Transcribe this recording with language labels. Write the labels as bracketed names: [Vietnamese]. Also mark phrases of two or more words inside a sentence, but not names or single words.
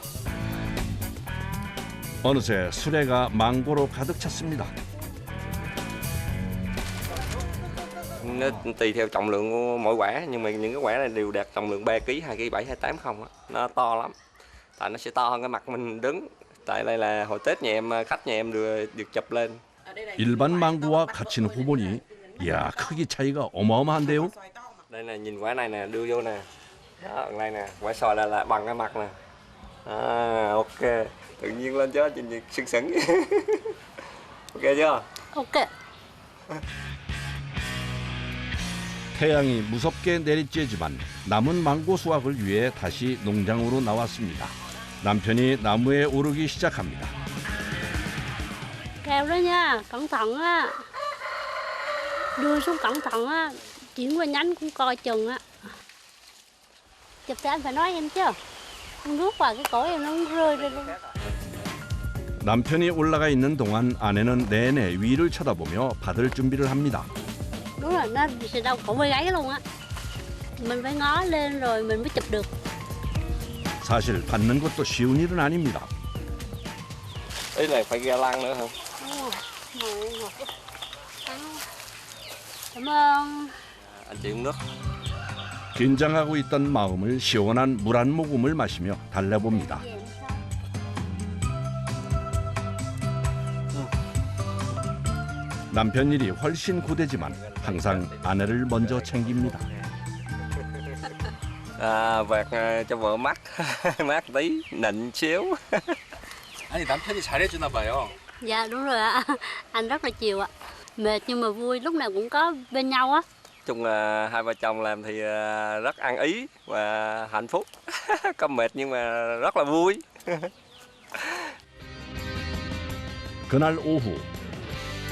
[Korean] 어느새 수레가 망고로 가득 찼습니다. [Vietnamese] Nó tùy theo trọng lượng của mỗi quả, nhưng mà những cái quả này đều đạt trọng lượng 3 kg, 2 kg 7, 2 8 không á, nó to lắm. Tại nó sẽ to hơn cái mặt mình đứng. Tại đây là hồi Tết nhà em, khách nhà em được chụp lên. [Korean] 일반 망고와 같이는 후보니 이야 크기 차이가 어마어마한데요. [Vietnamese] Đây là nhìn quả này nè, đưa vô nè. Đó, đây nè, quả xoài là bằng cái mặt nè. Ok, tự nhiên lên chứ, nhìn sưng sững. Ok chưa? Ok. [Korean] 태양이 무섭게 내리쬐지만 남은 망고 수확을 위해 다시 농장으로 나왔습니다. 남편이 나무에 오르기 시작합니다. [Vietnamese] Cao đó nha, cẩn thận á. Đưa xuống cẩn thận á, chuyển qua nhánh cũng coi chừng á. Chụp thì anh phải nói em chứ. Anh nuốt vào cái cổ em nó rơi ra luôn. [Korean] 남편이 올라가 있는 동안 아내는 내내 위를 쳐다보며 받을 준비를 합니다. [Vietnamese] Đúng là nó sẽ đau cổ vai gáy luôn á. Mình phải ngó lên rồi mình mới chụp được. [Korean] 사실 받는 것도 쉬운 일은 아닙니다. [Vietnamese] Ý là phải ga lăng nữa hả? Cảm ơn. Anh chị uống nước. [Korean] 긴장하고 있던 마음을 시원한 물 한 모금을 마시며 달래봅니다. 남편 일이 훨씬 고되지만 항상 아내를 먼저 챙깁니다. [Vietnamese] Vạt cho vợ mát, mát tí, nịnh xíu. [Korean] 아니 남편이 잘해주나 봐요. [Vietnamese] Dạ đúng rồi ạ. Anh rất là chiều ạ. Mệt nhưng mà vui, lúc nào cũng có bên nhau á. Chung là hai vợ chồng làm thì rất ăn ý và hạnh phúc. Có mệt nhưng mà rất là vui. [Korean] 그날 오후